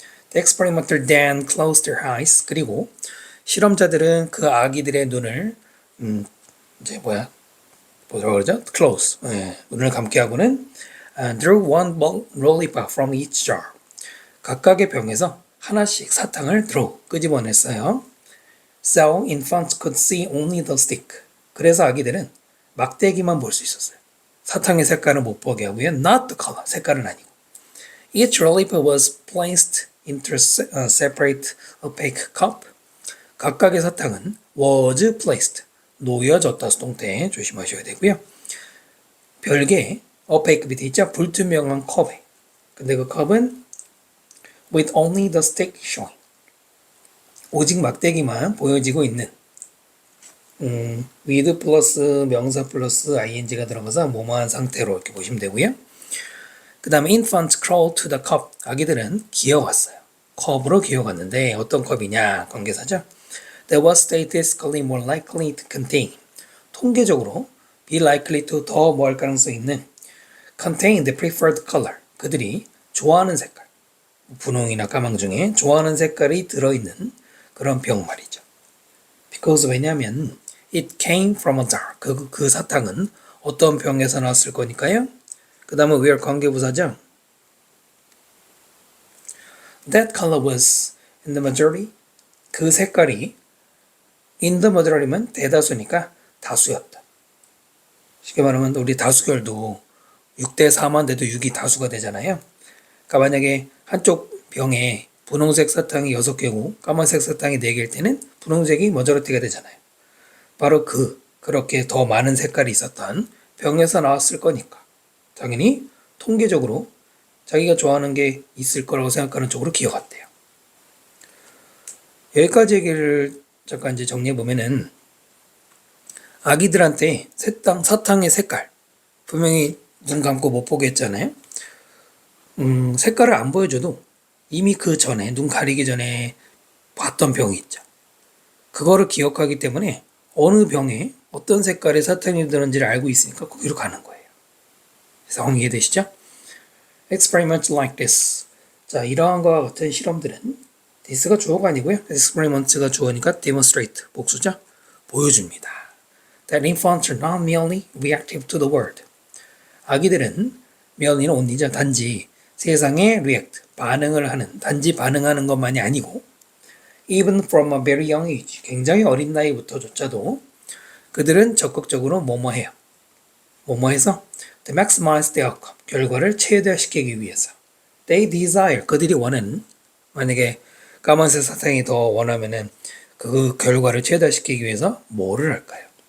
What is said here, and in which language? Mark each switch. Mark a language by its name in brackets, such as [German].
[English] The experimenter then closed their eyes, [Korean] 그리고 실험자들은 그 아기들의 눈을 이제 뭐라고 그러죠? close, 눈을 감게 하고는 [English] drew one lollipop from each jar, [Korean] 각각의 병에서 하나씩 사탕을 draw, 끄집어냈어요. [English] So infants could see only the stick, [Korean] 그래서 아기들은 막대기만 볼 수 있었어요. 사탕의 색깔은 못 보게 하고요. [English] Not the color, [Korean] 색깔은 아니고. [English] Each lollipop was placed into a separate opaque cup. [Korean] 각각의 사탕은 was placed, 놓여졌다 수동태 조심하셔야 되고요. 별개의 opaque 밑에 있죠? 불투명한 컵에. 근데 그 컵은 [English] with only the stick showing, [Korean] 오직 막대기만 보여지고 있는, with 플러스 명사 플러스 ing가 들어가서 뭐뭐한 상태로 이렇게 보시면 되고요. [English] 그 다음에 infants crawled to the cup, [Korean] 아기들은 기어갔어요. 컵으로 기어갔는데 어떤 컵이냐? [English] 관계사죠. That was statistically more likely to contain, [Korean] 통계적으로 be likely to 더 뭐 할 가능성이 있는 [English] contain the preferred color [Korean] 그들이 좋아하는 색깔 분홍이나 까망 중에 좋아하는 색깔이 들어있는 그런 병 말이죠. because 왜냐하면 [English] it came from a jar [Korean] 그 사탕은 어떤 병에서 나왔을 거니까요. 그 다음은 where 관계부사죠. [English] That color was in the majority [Korean] 그 색깔이 [English] in the majority면 [Korean] 대다수니까 다수였다. 쉽게 말하면 우리 다수결도 6대 4만 돼도 6이 다수가 되잖아요. 그러니까 만약에 한쪽 병에 분홍색 사탕이 6개고 까만색 사탕이 4개일 때는 분홍색이 머저리티가 되잖아요. 바로 그렇게 더 많은 색깔이 있었던 병에서 나왔을 거니까 당연히 통계적으로 자기가 좋아하는 게 있을 거라고 생각하는 쪽으로 기억한대요. 여기까지 얘기를 잠깐 이제 정리해 보면은 아기들한테 사탕의 색깔 분명히 눈 감고 못 보게 했잖아요. 색깔을 안 보여줘도 이미 그 전에 눈 가리기 전에 봤던 병이 있죠. 그거를 기억하기 때문에 어느 병에 어떤 색깔의 사탕이 들었는지를 알고 있으니까 거기로 가는 거예요. 상황 이해되시죠? [English] Experiments like this. [Korean] 자, 이러한 것과 같은 실험들은 this가 주어가 아니고요. experiments가 주어니까 demonstrate 복수죠. 보여줍니다. [English] That infants are not merely reactive to the world. [Korean] 아기들은 merely는 only죠. 단지 세상에 react, 반응을 하는, 단지 반응하는 것만이 아니고 [English] even from a very young age, [Korean] 굉장히 어린 나이부터조차도 그들은 적극적으로 뭐뭐해요. 뭐뭐해서 [English] to maximize the outcome, [Korean] 결과를 최대화시키기 위해서 [English] they desire, [Korean] 그들이 원하는 만약에 까만색 사탕이 더 원하면은 그 결과를 최대화시키기 위해서 뭐를 할까요?